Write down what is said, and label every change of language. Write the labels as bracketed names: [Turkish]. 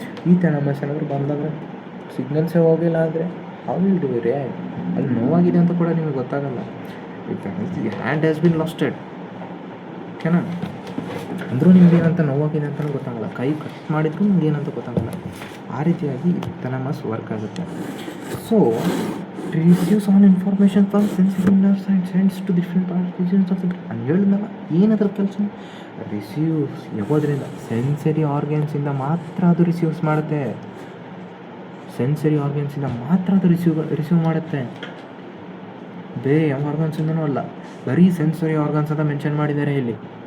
[Kannada] ಈ ಥ್ಯಾಲಮಸ್ ಏನಾದರೂ ಬಂದಾಗ ಸಿಗ್ನಲ್ಸೇ ಹೋಗಿಲ್ಲ ಅಂದರೆ ಹೌ ವಿಲ್ ಡು ರಿಯಾಕ್ಟ್? ಅಲ್ಲಿ ನೋವಾಗಿದೆ ಅಂತ ಕೂಡ ನಿಮಗೆ ಗೊತ್ತಾಗಲ್ಲ. Hand has been lasted. ಓಕೆನಾ? ಅಂದರೂ ನಿಮ್ಗೆ ಏನಂತ ನೋವಾಗಿದೆ ಅಂತಲೂ ಗೊತ್ತಾಗಲ್ಲ, ಕೈ ಕಟ್ ಮಾಡಿದ್ರು ನಿಮ್ಗೆ ಏನಂತ ಗೊತ್ತಾಗಲ್ಲ. ಆ ರೀತಿಯಾಗಿ ಥ್ಯಾಲಮಸ್ ವರ್ಕ್ ಆಗುತ್ತೆ. [English] So it receives all information from sensory nerves and sends to different regions of the brain. [Kannada] ನಾನು ಹೇಳಿದ್ನಲ್ಲ, ಏನದ್ರ ಕೆಲಸ? ರಿಸೀವ್ಸ್. ಯಾವುದರಿಂದ? ಸೆನ್ಸರಿ ಆರ್ಗನ್ಸಿಂದ ಮಾತ್ರ ಅದು ರಿಸೀವ್ಸ್ ಮಾಡುತ್ತೆ. ಸೆನ್ಸರಿ ಆರ್ಗನ್ಸಿಂದ ಮಾತ್ರ ಅದು ರಿಸೀವ್ ಮಾಡುತ್ತೆ, ಬೇರೆ ಯಾವ ಆರ್ಗನ್ಸಿಂದನೂ ಅಲ್ಲ. ಬರೀ ಸೆನ್ಸರಿ ಆರ್ಗನ್ಸ್ ಅಂತ ಮೆನ್ಷನ್ ಮಾಡಿದ್ದಾರೆ ಇಲ್ಲಿ.